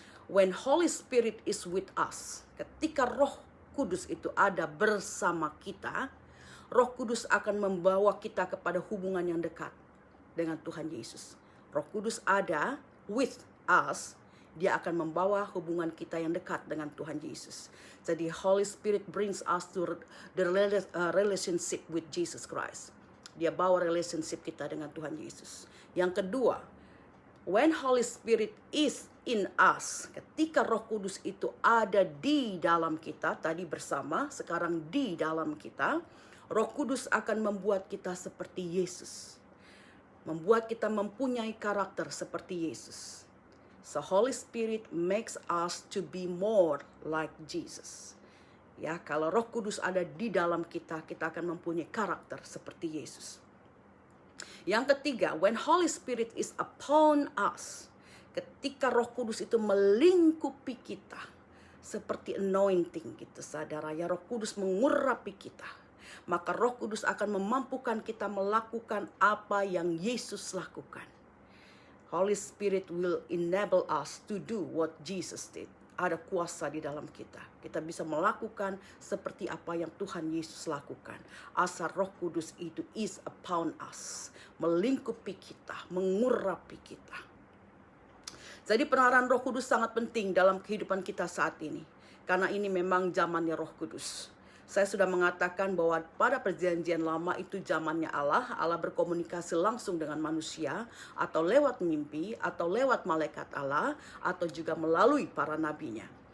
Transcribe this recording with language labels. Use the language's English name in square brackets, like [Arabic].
[English] When Holy Spirit is with us, [Indonesian] ketika Roh Kudus itu ada bersama kita, Roh Kudus akan membawa kita kepada hubungan yang dekat dengan Tuhan Yesus. Roh Kudus ada [English] with us, [Indonesian] dia akan membawa hubungan kita yang dekat dengan Tuhan Yesus. Jadi [English] Holy Spirit brings us to the relationship with Jesus Christ. [Indonesian] Dia bawa relationship kita dengan Tuhan Yesus. Yang kedua, [English] when Holy Spirit is in us, [Indonesian] ketika Roh Kudus itu ada di dalam kita, tadi bersama, sekarang di dalam kita, Roh Kudus akan membuat kita seperti Yesus. Membuat kita mempunyai karakter seperti Yesus. [English] So Holy Spirit makes us to be more like Jesus. [Indonesian] Ya, kalau Roh Kudus ada di dalam kita, kita akan mempunyai karakter seperti Yesus. Yang ketiga, [English] when Holy Spirit is upon us, [Indonesian] ketika Roh Kudus itu melingkupi kita, seperti anointing gitu, saudara. Ya, Roh Kudus mengurapi kita. Maka Roh Kudus akan memampukan kita melakukan apa yang Yesus lakukan. [English] Holy Spirit will enable us to do what Jesus did. [Indonesian] Ada kuasa di dalam kita. Kita bisa melakukan seperti apa yang Tuhan Yesus lakukan. Asal Roh Kudus itu [English] is upon us. [Indonesian] Melingkupi kita, mengurapi kita. Jadi peranan Roh Kudus sangat penting dalam kehidupan kita saat ini. Karena ini memang zamannya Roh Kudus. Saya sudah mengatakan bahwa pada perjanjian lama itu zamannya Allah. Allah berkomunikasi langsung dengan manusia, atau lewat mimpi, atau lewat malaikat Allah, atau juga melalui para nabinya.